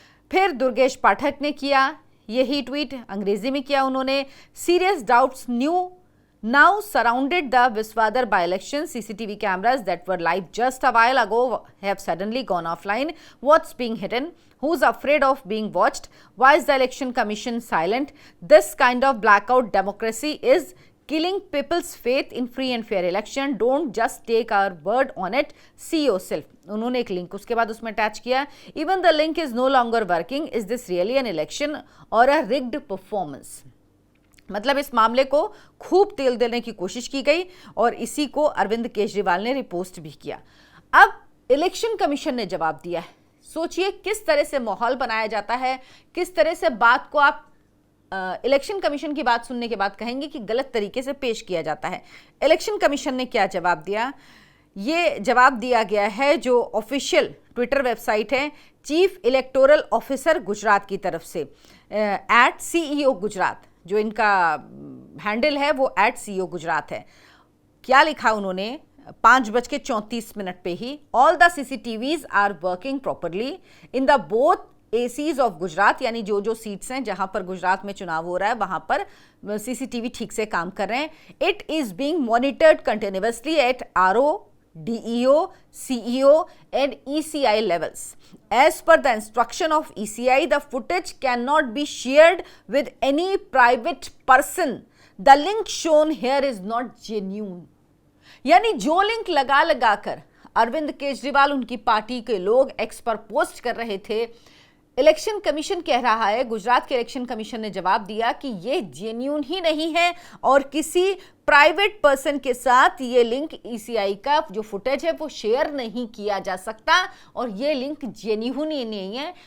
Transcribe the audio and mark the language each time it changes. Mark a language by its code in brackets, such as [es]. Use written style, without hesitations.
[hi] फिर दुर्गेश पाठक ने किया यही ट्वीट, अंग्रेजी में किया उन्होंने, [en] Serious doubts now surrounded the Visavadar by election, CCTV cameras that were live just a while ago have suddenly gone offline, what's being hidden, who's afraid of being watched, why is the election commission silent, this kind of blackout democracy is killing people's faith in free and fair election, don't just take our word on it, see yourself. [hi] उन्होंने एक link उसके बाद उसमें attach किया, [en] even the link is no longer working, is this really an election or a rigged performance। [hi] मतलब इस मामले को खूब तेल देने की कोशिश की गई और इसी को अरविंद केजरीवाल ने रिपोस्ट भी किया। अब इलेक्शन कमीशन ने जवाब दिया है। सोचिए किस तरह से माहौल बनाया जाता है, किस तरह से बात को आप इलेक्शन कमीशन की बात सुनने के बाद कहेंगे कि गलत तरीके से पेश किया जाता है। इलेक्शन कमीशन ने क्या जवाब दिया, ये जवाब दिया गया है जो ऑफिशियल ट्विटर वेबसाइट है चीफ इलेक्टोरल ऑफिसर गुजरात की तरफ से, @CEO गुजरात, जो इनका हैंडल है वो @CEO गुजरात है। क्या लिखा उन्होंने, 5:34 पे ही [en] all the CCTVs are working properly in the both ACs of Gujarat, [hi] यानी जो जो सीट्स हैं जहां पर गुजरात में चुनाव हो रहा है वहां पर CCTV ठीक से काम कर रहे हैं। [en] It is being monitored continuously at RO, DEO, CEO and ECI levels. As per the instruction of ECI, the footage cannot be shared with any private person. The link shown here is not genuine. [hi] यानी जो link लगा लगाकर अरविंद केजरीवाल उनकी party के लोग x पर post कर रहे थे, इलेक्शन कमीशन कह रहा है, गुजरात के इलेक्शन कमीशन ने जवाब दिया कि ये जेन्यून ही नहीं है और किसी प्राइवेट पर्सन के साथ ये लिंक ECI का जो फुटेज है वो शेयर नहीं किया जा सकता और ये लिंक जेन्यून ही नहीं है।